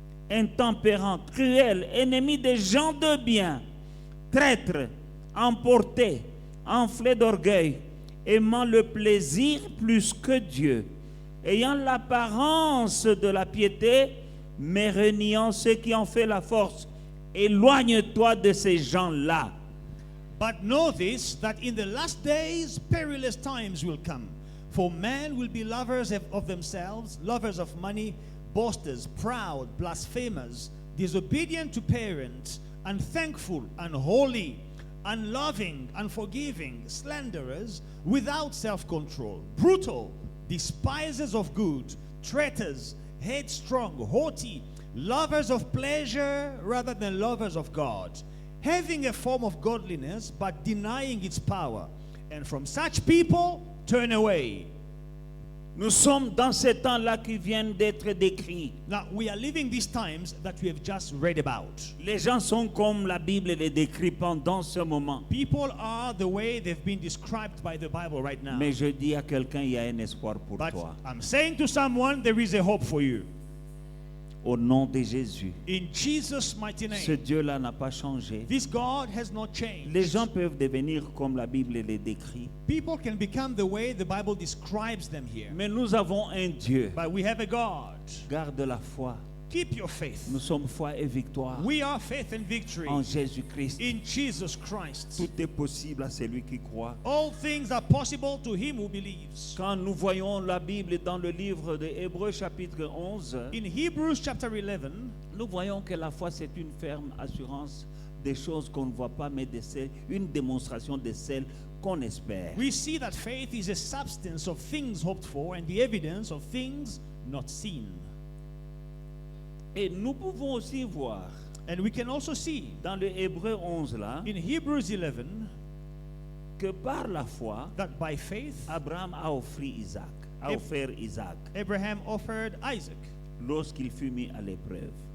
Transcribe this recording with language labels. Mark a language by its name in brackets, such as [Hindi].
[French] intempérants, cruels, ennemis des gens de bien, traîtres, emportés, enflés d'orgueil, aimant le plaisir plus que Dieu, ayant l'apparence de la piété, mais reniant ceux qui en fait la force. Éloigne-toi de ces gens-là. [English] But know this, that in the last days perilous times will come. For men will be lovers of themselves, lovers of money, boasters, proud, blasphemers, disobedient to parents, unthankful, unholy, unloving, unforgiving, slanderers, without self-control, brutal, despisers of good, traitors, headstrong, haughty, lovers of pleasure rather than lovers of God, having a form of godliness but denying its power. And from such people, turn away. [French] Nous sommes dans ces temps-là qui viennent d'être décrits. [English] Now, we are living these times that we have just read about. [French] Les gens sont comme la Bible les décrit pendant ce moment. [English] People are the way they've been described by the Bible right now. [French] Mais je dis à quelqu'un, il y a un espoir pour [English] But [French] toi. [English] I'm saying to someone, there is a hope for you. [French] Au nom de Jésus. [English] In Jesus' mighty [French] Ce [English] name. [French] Dieu-là n'a pas changé. [English] This God has not changed. [French] Les gens peuvent devenir comme la Bible les décrit. [English] People can become the way the Bible describes them here. [French] Mais nous avons un Dieu. [English] But we have a God. [French] Garde la foi. [English] Keep your faith. [French] Nous sommes foi et victoire [English] We are faith and victory [French] en Jésus-Christ. [English] in Jesus Christ. [French] Tout est possible à celui qui croit. [English] All things are possible to him who believes. [French] Quand nous voyons la Bible dans le livre de Hébreux chapitre 11, [English] In Hebrews chapter 11, [French] nous voyons que la foi c'est une ferme assurance des choses qu'on ne voit pas, mais une démonstration de celles qu'on espère. [English] we see that faith is a substance of things hoped for and the evidence of things not seen. [French] Et nous pouvons aussi voir [English] And we can also see [French] dans le Hébreux 11 là [English] in Hebrews 11 [French] que par la foi, [English] that by faith [French] Abraham a offert Isaac [English] Abraham offered Isaac [French] lorsqu'il fut mis à l'épreuve.